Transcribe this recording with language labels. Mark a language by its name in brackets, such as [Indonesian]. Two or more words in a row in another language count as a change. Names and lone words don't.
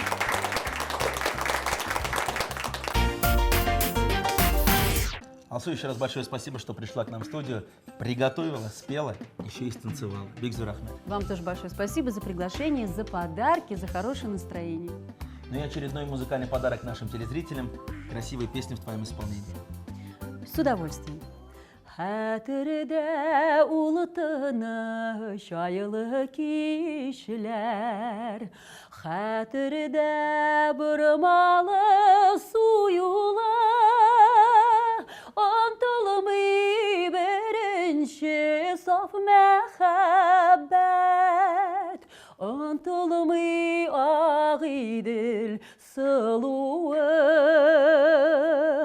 [Russian] Алсу, еще раз большое спасибо, что пришла к нам в студию, приготовила, спела, еще и станцевала. Бигзур Ахмед. Вам тоже большое спасибо за приглашение, за подарки, за хорошее настроение. Ну и очередной музыкальный подарок нашим телезрителям. Красивые песни в твоем исполнении. С удовольствием. [Tatar] Хәтердә улы тыныч айлы кичләр, хәтердә бормалы суюлы, онтылмый беренче саф мәхәббәт, онтылмый ак идел сылуы.